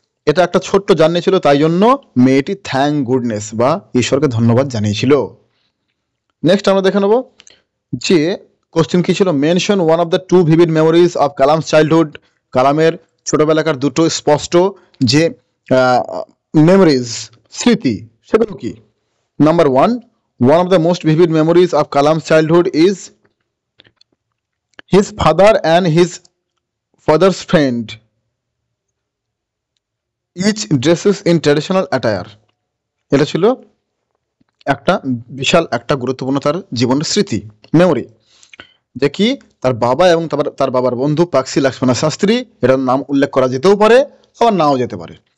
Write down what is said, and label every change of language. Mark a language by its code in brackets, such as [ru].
[bn] এটা একটা ছোট্ট জার্নি ছিল, তাই জন্য মেয়েটি থ্যাংক গুডনেস বা ঈশ্বরকে ধন্যবাদ জানিয়েছিল। [en] next [bn] আমরা দেখে নেব যে কোশ্চেন কি ছিল, [en] Mention one of the two vivid memories of Kalam's childhood. [bn] কালামের ছোটবেলাকার দুটো স্পষ্ট যে মেমোরিজ, স্মৃতি, সেগুলো কি? [en] Number one of the most vivid memories of Kalam's childhood is his father and his father's friend each dresses in traditional attire. [bn] এটা ছিল একটা বিশাল একটা গুরুত্বপূর্ণ তার জীবনের স্মৃতি, মেমোরি, যে কি তার বাবা এবং তার বাবার বন্ধু পাকসি লক্ষ্মণ শাস্ত্রী, এটার নাম উল্লেখ করা যেতেও পারে আবার নাও যেতে পারে।